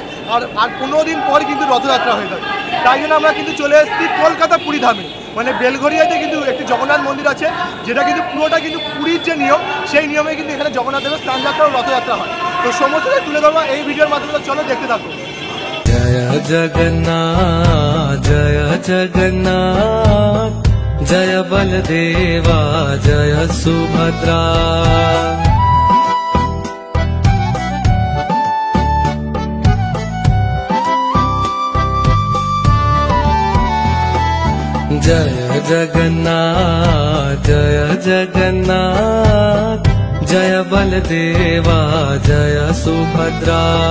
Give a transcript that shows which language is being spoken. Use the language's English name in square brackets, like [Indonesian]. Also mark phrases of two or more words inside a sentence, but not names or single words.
[Bangla] আর 15 দিন পর কিন্তু রথযাত্রা হয়ে থাকে। তাই জন্য আমরা কিন্তু চলে এসেছি কলকাতা পুরী ধামে, মানে বেলঘরিয়াতে কিন্তু একটি জগন্নাথ মন্দির আছে, যেটা কিন্তু পুরোটা কিন্তু পুরীর যে নিয়ম, সেই নিয়মে কিন্তু এখানে জগন্নাথ দেবের স্নান যাত্রা ও রথযাত্রা হয়। তো সমস্তটাই তুলে ধরবো এই ভিডিওর মাধ্যমে। চলো দেখতে থাকো। [Hindi] जय जगन्नाथ जय जगन्नाथ जय बलदेवा जय सुभद्रा। जय जगन्नाथ जय जगन्नाथ जय बलदेवा जय सुभद्रा।